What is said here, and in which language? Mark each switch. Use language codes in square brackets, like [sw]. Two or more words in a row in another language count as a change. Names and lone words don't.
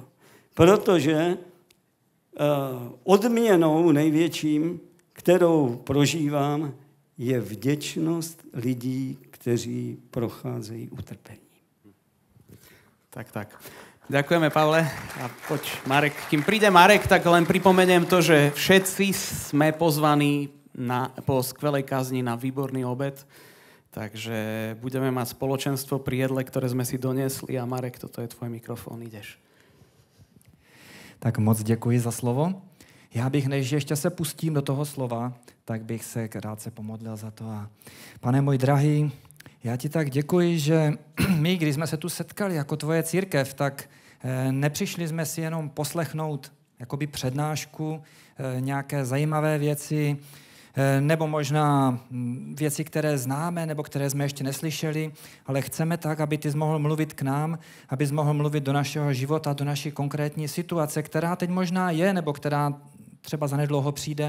[cs] Protože odměnou největším, kterou prožívám, je vděčnost lidí, kteří procházejí utrpením. [sk] Tak. Ďakujeme, Pavle. A poď, Marek. Kým príde Marek, tak len pripomeniem to, že všetci sme pozvaní po skvelej kázni na výborný obed. Takže budeme mať spoločenstvo pri jedle, ktoré sme si donesli. A Marek, toto je tvoj mikrofon, ideš. [cs] Tak moc děkuji za slovo. Já bych, než ještě se pustím do toho slova, tak bych se krátce pomodlil za to. A Pane můj drahý, já ti tak děkuji, že my, když jsme se tu setkali jako tvoje církev, tak nepřišli jsme si jenom poslechnout jakoby přednášku, nějaké zajímavé věci, nebo možná věci, které známe, nebo které jsme ještě neslyšeli, ale chceme tak, aby ty jsi mohl mluvit k nám, aby jsi mohl mluvit do našeho života, do naší konkrétní situace, která teď možná je, nebo která třeba zanedlouho přijde.